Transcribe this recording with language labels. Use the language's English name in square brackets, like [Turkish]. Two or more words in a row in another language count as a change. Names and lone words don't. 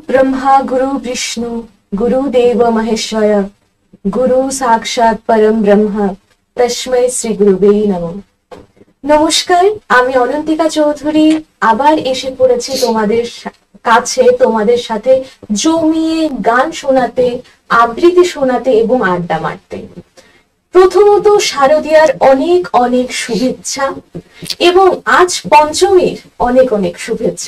[Sanskrit] ब्रह्मा गुरु विष्णु गुरुदेव महेश्वर गुरु साक्षाৎ परम ब्रह्म तस्मै श्री गुरुवे नमः। [Bangla] নমস্কার, আমি অনন্তিকা চৌধুরী আবার এসে পড়েছি তোমাদের কাছে, তোমাদের সাথে জমিয়ে গান শোনাতে, আবৃত্তি শোনাতে এবং আড্ডা মারতে। প্রথমত শারদীয়ার অনেক অনেক শুভেচ্ছা এবং আজ পঞ্চমীর অনেক অনেক শুভেচ্ছা।